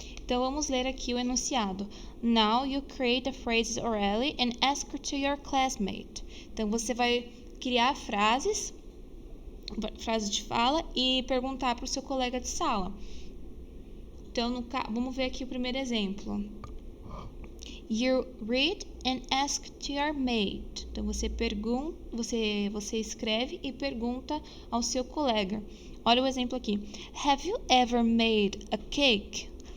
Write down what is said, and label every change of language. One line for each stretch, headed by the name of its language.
Portuguese: Então, vamos ler aqui o enunciado.
English: Now you create the phrases orally and ask to your classmate.
Portuguese: Então, você vai criar frases de fala e perguntar para o seu colega de sala. Então, vamos ver aqui o primeiro exemplo.
English: You read and ask to your mate.
Portuguese: Então, você escreve e pergunta ao seu colega. Olha o exemplo aqui.
English: Have you ever made a cake?